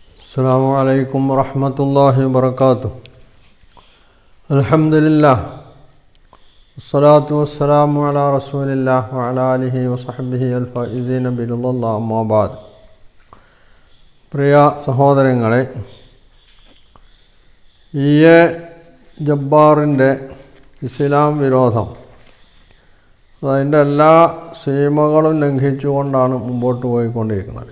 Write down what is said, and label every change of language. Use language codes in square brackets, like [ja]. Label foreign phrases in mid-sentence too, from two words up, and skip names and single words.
[ar] السلام عليكم ورحمة الله وبركاته. الحمد لله والصلاة والسلام على رسول الله وعلى آله وصحبه الفائزين برضا الله أما بعد. [ml] പ്രിയ സഹോദരങ്ങളെ, ജബ്ബാറിൻ്റെ ഇസ്ലാം വിരോധം അതിൻ്റെ എല്ലാ സീമകളും ലംഘിച്ചുകൊണ്ടാണ് മുമ്പോട്ട് പോയിക്കൊണ്ടിരിക്കുന്നത്.